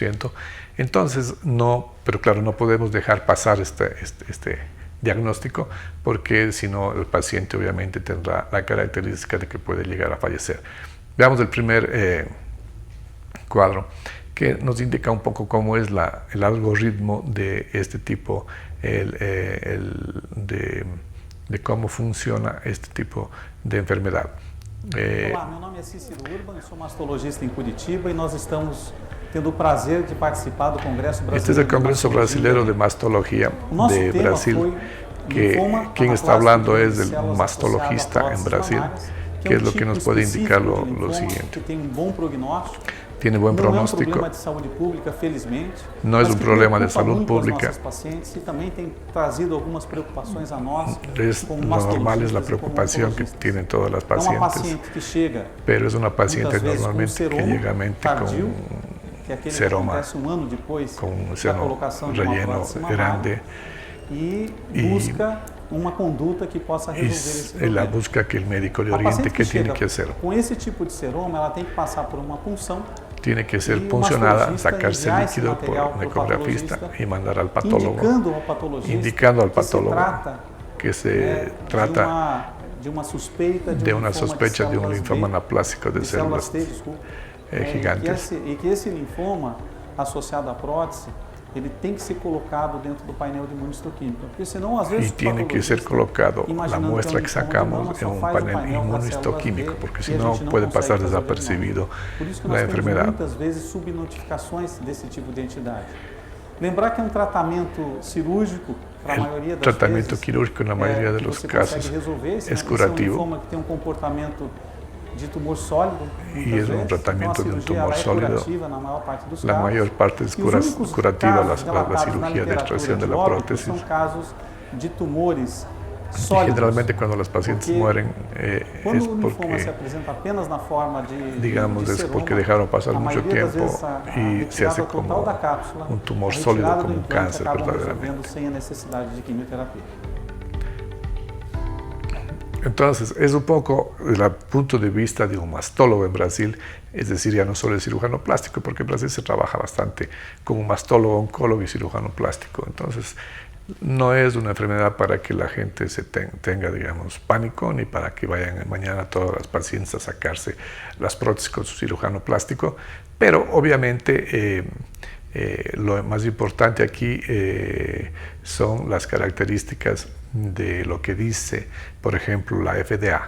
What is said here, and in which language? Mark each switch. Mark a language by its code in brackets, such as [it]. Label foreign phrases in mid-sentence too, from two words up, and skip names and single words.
[es] Entonces, pero claro, no podemos dejar pasar diagnóstico, porque si no el paciente obviamente tendrá la característica de que puede llegar a fallecer. Veamos el primer cuadro, que nos indica un poco cómo es el algoritmo de este tipo, de cómo funciona este tipo de enfermedad. [pt] Olá, meu nome é Cícero Urban, eu sou mastologista em Curitiba e nós estamos tendo o prazer de participar do Congresso Brasileiro. [es] Este es el Congreso Brasileño de Mastología de Brasil, que quien está hablando es el mastologista en Brasil, que es lo que nos puede indicar lo siguiente. [pt] Que tem bom prognóstico. [es] Tiene buen pronóstico. [pt] Não é um problema de saúde pública, felizmente. [es] No es un problema de salud pública. [pt] Pacientes e também tem trazido algumas preocupações a nós. [es] Lo normal es la preocupación que tienen todas las pacientes, pero es una paciente normalmente que llega con seroma, con un seno relleno grande, [pt] e busca uma conduta que possa resolver esse problema. Ela busca [es] que el médico le oriente qué tiene que hacer. [pt] Com esse tipo de seroma, ela tem que passar por uma punção. [es] Tiene que ser puncionada, sacarse líquido por un ecografista y mandar al patólogo, indicando al patólogo que se trata de una sospecha de un linfoma anaplásico de células gigantes. [pt] E que esse linfoma associado à prótese, ele tem que ser colocado dentro do painel de imunistoquímica, porque senão às vezes [es] y tiene que ser colocado la muestra que sacamos en un panel inmunistoquímico, porque si no puede pasar desapercibido la enfermedad. [pt] Muitas vezes subnotificações desse tipo de entidade. Lembrar que é um tratamento cirúrgico para a maioria das tratamento vezes, [es] quirúrgico [pt] na maioria [es] de los casos es curativo. [pt] É um linfoma que tem um comportamento de tumor sólido, [es] y es un tratamiento de un tumor sólido. La [pt] casos, [es] mayor parte es curativa, la cirugía de extracción de la prótesis. Son casos de tumores sólidos. Generalmente cuando los pacientes mueren es porque, [pt] se apresenta apenas na forma de, digamos, de [es] es [pt] seroma, [es] porque dejaron pasar mucho tiempo y se hace total como [pt] da cápsula, [es] un tumor sólido, como un cáncer verdaderamente. [pt] Sem a necessidade de quimioterapia. [es] Entonces, es un poco desde el punto de vista de un mastólogo en Brasil, es decir, ya no solo el cirujano plástico, porque en Brasil se trabaja bastante como mastólogo, oncólogo y cirujano plástico. Entonces, no es una enfermedad para que la gente tenga, digamos, pánico, ni para que vayan mañana todas las pacientes a sacarse las prótesis con su cirujano plástico, pero obviamente lo más importante aquí son las características de lo que dice, por ejemplo, la FDA.